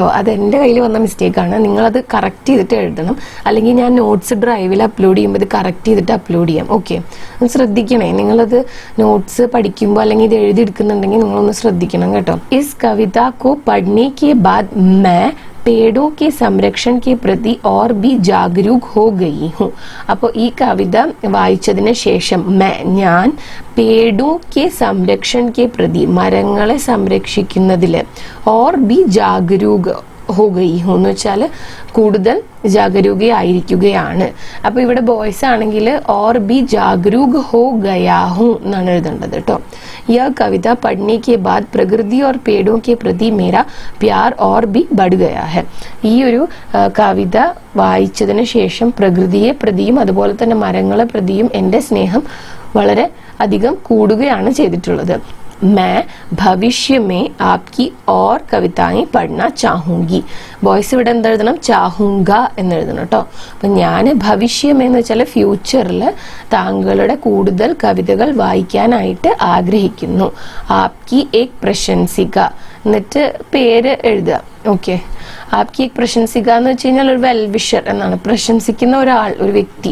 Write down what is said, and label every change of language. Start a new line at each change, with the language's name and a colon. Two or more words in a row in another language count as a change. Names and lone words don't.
Malayalam: അത് എൻ്റെ കയ്യിൽ വന്ന മിസ്റ്റേക്കാണ്, നിങ്ങളത് കറക്റ്റ് ചെയ്തിട്ട് എഴുതണം, അല്ലെങ്കിൽ ഞാൻ നോട്ട്സ് ഡ്രൈവിൽ അപ്ലോഡ് ചെയ്യുമ്പോൾ കറക്റ്റ് ചെയ്തിട്ട് അപ്ലോഡ് ചെയ്യാം. ഓക്കെ, ഒന്ന് ശ്രദ്ധിക്കണേ, നിങ്ങളത് നോട്ട്സ് പഠിക്കുമ്പോൾ അല്ലെങ്കിൽ ഇത് എഴുതിയെടുക്കുന്നുണ്ടെങ്കിൽ നിങ്ങളൊന്ന് ശ്രദ്ധിക്കണം കേട്ടോ.
Hindi: इस कविता को पढ़ने के बाद मैं पेड़ों के संरक्षण के प्रति और भी जागरूक हो गई हूँ.
Malayalam: അപ്പോൾ ഈ കവിത വായിച്ചതിന് ശേഷം ഞാൻ
Hindi: पेड़ों के संरक्षण के प्रति
Malayalam: മരങ്ങളെ സംരക്ഷിക്കുന്നതിൽ
Hindi: और भी जागरूक हो गई हूँ
Malayalam: എന്ന് വെച്ചാൽ കൂടുതൽ ജാഗരൂകയായിരിക്കുകയാണ്. അപ്പോൾ ഇവിടെ ബോയ്സ് ആണെങ്കിൽ
Hindi: और भी जागरूक हो गया हूँ
Malayalam: എന്നാണ് എഴുതേണ്ടത് കേട്ടോ.
Hindi: यह कविता पढ़ने के बाद प्रकृति और पेड़ों के प्रति मेरा प्यार और भी बढ़ गया है.
Malayalam: ഈ ഒരു കവിത വായിച്ചതിന് ശേഷം പ്രകൃതിയെ പ്രതിയും അതുപോലെ തന്നെ മരങ്ങളെ പ്രതിയും എൻ്റെ സ്നേഹം വളരെ അധികം കൂടുകയാണ് ചെയ്തിട്ടുള്ളത്.
Hindi: मैं भविष्य में आपकी और कविताएं पढ़ना चाहूंगी.
Malayalam: ബോയ്സ് ഇവിടെ എന്താ എഴുതണം? ചാഹൂങ്ക എന്ന് എഴുതണം കേട്ടോ. അപ്പം ഞാൻ ഭവിഷ്യം എന്ന് വെച്ചാൽ ഫ്യൂച്ചറിൽ താങ്കളുടെ കൂടുതൽ കവിതകൾ വായിക്കാനായിട്ട് ആഗ്രഹിക്കുന്നു.
Hindi: आपकी एक प्रशंसिका
Malayalam: എന്നിട്ട് പേര് എഴുതുക. ഓക്കെ,
Hindi: आपकी एक प्रशंसिका
Malayalam: എന്ന് വെച്ച് കഴിഞ്ഞാൽ ഒരു വെൽവിഷർ എന്നാണ്, പ്രശംസിക്കുന്ന ഒരാൾ, ഒരു വ്യക്തി.